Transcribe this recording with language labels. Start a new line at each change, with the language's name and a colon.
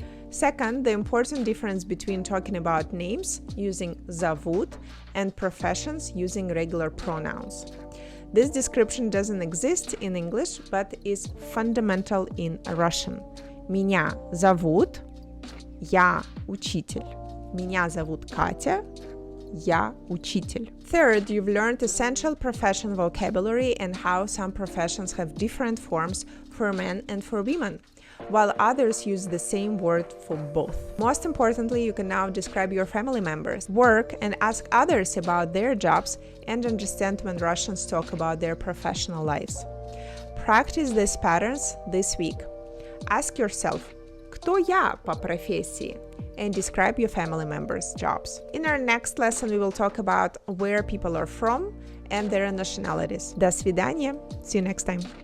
English: Second, the important difference between talking about names using зовут and professions using regular pronouns. This description doesn't exist in English, but is fundamental in Russian.
Russian: Меня зовут, я учитель. Меня зовут Катя, я учитель.
English: Third, you've learned essential profession vocabulary and how some professions have different forms for men and for women, while others use the same word for both. Most importantly, you can now describe your family members, work, and ask others about their jobs and understand when Russians talk about their professional lives. Practice these patterns this week. Ask yourself,
Russian: кто я по профессии?
English: And describe your family members' jobs. In our next lesson, we will talk about where people are from and their nationalities.
Russian: До свидания.
English: See you next time.